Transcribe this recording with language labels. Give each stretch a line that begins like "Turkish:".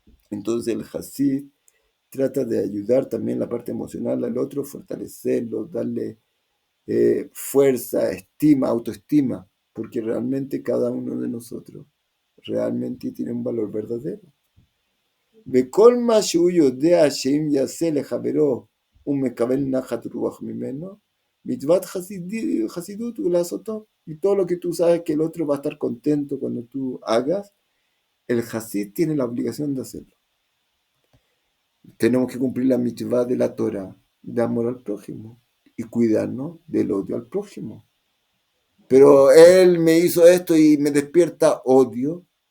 Spanish: Entonces el Hasid trata de ayudar también la parte emocional al otro, fortalecerlo, darle fuerza, estima, autoestima, porque realmente cada uno de nosotros realmente tiene un valor verdadero.
Hebrew: וכל מה שהוא יודע שאם יעשה לחברו הוא מקבל נחת רוח ממנו, מצוות חסידות הוא לעשותו.
Spanish: Y todo lo que tú sabes que el otro va a estar contento cuando tú hagas, el Hasid tiene la obligación de hacerlo. Tenemos que cumplir la mitzvah de la Torah, de amor al prójimo, y cuidarnos del odio al prójimo. Pero él me hizo esto y me despierta odio.